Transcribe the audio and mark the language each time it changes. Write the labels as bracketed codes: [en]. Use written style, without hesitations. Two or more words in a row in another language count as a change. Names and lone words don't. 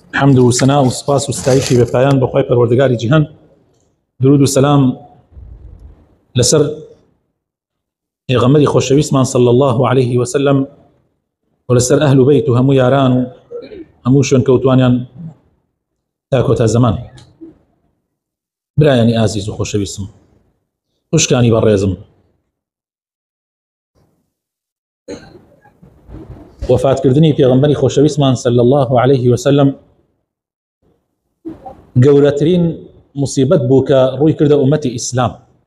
[ckb] حمد و سنا و سپاس و ستایشی به پایان بخوای پروردگاری جهان. درود و سلام لسر پیغمبری خوشویستمان [ar] صلی الله علیه و سلم [ckb] و لسر اهل بیت و همو یاران و همو شوێنکەوتوانیان تا کۆتا زەمان. برایانی ئازیز و خۆشەویستم، خوشکانی بەڕێزم، وفاتکردنی پێغەمبەری خۆشەویستمان [ar] صلی الله علیه و سلم [ckb] گەورەترین مصیبەت بوو کە ڕووی کردە ئومەتی ئیسلام.